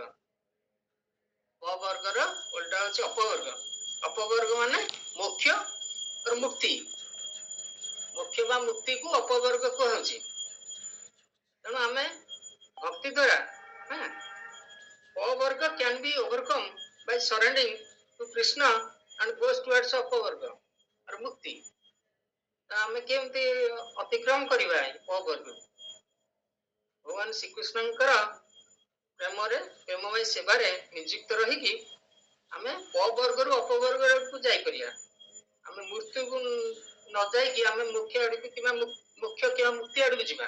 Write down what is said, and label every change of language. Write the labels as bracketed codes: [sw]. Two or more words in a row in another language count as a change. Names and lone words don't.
[or] ପ ବର୍ଗର ଉଲ୍ଟା ହଉଛି ଅପବର୍ଗ। ଅପବର୍ଗ ମାନେ ମୋକ୍ଷ ମୁକ୍ତି, ମୋକ୍ଷ ବା ମୁକ୍ତିକୁ ଅପବର୍ଗ କୁହାଯାଉଛି। ତେଣୁ ଆମେ ଭକ୍ତି ଦ୍ୱାରା ପ ବର୍ଗ [en] can be overcome by surrendering to Krishna and goes towards ଅପବର୍ଗ or ମୁକ୍ତି। [or] ଆମେ କେମିତି ଅତିକ୍ରମ କରିବା ପ ବର୍ଗକୁ? ଭଗବାନ ଶ୍ରୀକୃଷ୍ଣଙ୍କର ପ୍ରେମରେ, ପ୍ରେମମୟ ସେବାରେ ନିଯୁକ୍ତ ରହିକି ଆମେ ପ ବର୍ଗରୁ ଅପବର୍ଗକୁ ଯାଇପାରିବା। ଆମେ ମୃତ୍ୟୁକୁ ନ ଯାଇକି ଆମେ ମୋକ୍ଷ ଆଡକୁ କିମ୍ବା ମୋକ୍ଷ କିମ୍ବା ମୁକ୍ତି ଆଡକୁ ଯିବା।